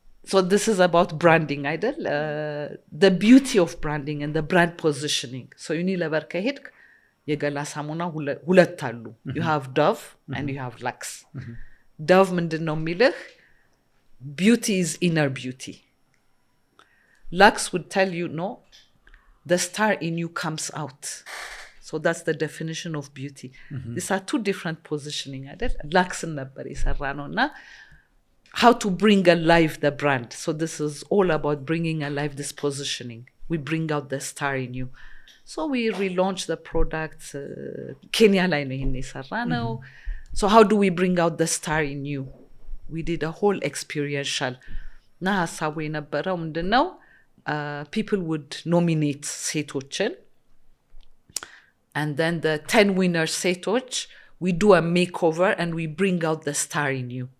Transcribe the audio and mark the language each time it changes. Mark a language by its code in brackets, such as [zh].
[en] So this is about branding, [am] አይደል? [en] The beauty of branding and the brand positioning. [am] So Unilever ከሄድክ የገላ ሳሙና ሁለት አሉ. [en] You have Dove and you have Lux. [am] Dove ምንድን ነው የሚልህ? [en] Beauty is inner beauty. Lux would tell you, no, the star in you comes out. So that's the definition of beauty. These are two different positioning, [am] አይደል? [en] Lux [am] ነበር የሰራ ነውና [en] how to bring alive the brand. So this is all about bringing alive this positioning. We bring out the star in you. So we relaunched the product. [am] Kenya ላይ ነው ይሄን የሰራነው. [en] So how do we bring out the star in you? We did a whole experiential. [am] ና ሀሳቡ የነበረው ምንድነው? [en] People would nominate [am] ሴቶችን, [en] and then the 10 winner [am] ሴቶች, [en] we do a makeover and we bring out the star in you.